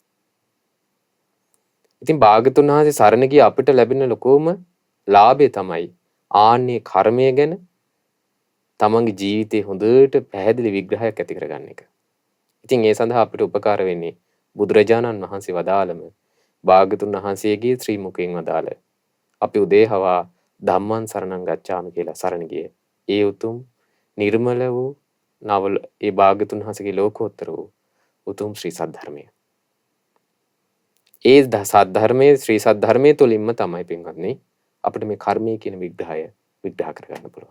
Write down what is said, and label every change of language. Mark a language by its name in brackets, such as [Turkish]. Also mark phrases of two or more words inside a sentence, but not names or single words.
[Sinhala] ඉතින් භාගතුන් වහන්සේ සරණ ගිය අපිට ලැබෙන ලොකෝම ලාභය තමයි ආන්නේ කර්මය ගැන තමන්ගේ ජීවිතේ හොඳට පැහැදිලි විග්‍රහයක් ඇති කරගන්න එක. ඉතින් ඒ සඳහා අපිට උපකාර වෙන්නේ බුදුරජාණන් වහන්සේ වදාළම භාගතුන් වහන්සේගේ ශ්‍රී මුඛයෙන් වදාළ අපි උදේහවා [Pali] ධම්මං සරණං ගච්ඡාමි [Sinhala] කියලා සරණ ගියේ ඒ උතුම් නිර්මල වූ නවල ඒ භාගතුන් වහන්සේගේ ලෝකෝත්තර වූ උතුම් ශ්‍රී සද්ධර්මය. ඒ සද්ධර්මයේ ශ්‍රී සද්ධර්මයේ තුලින්ම තමයි පින්වත්නි අපිට මේ කර්මය කියන විග්‍රහය විග්‍රහ කරගන්න පුළුවන්.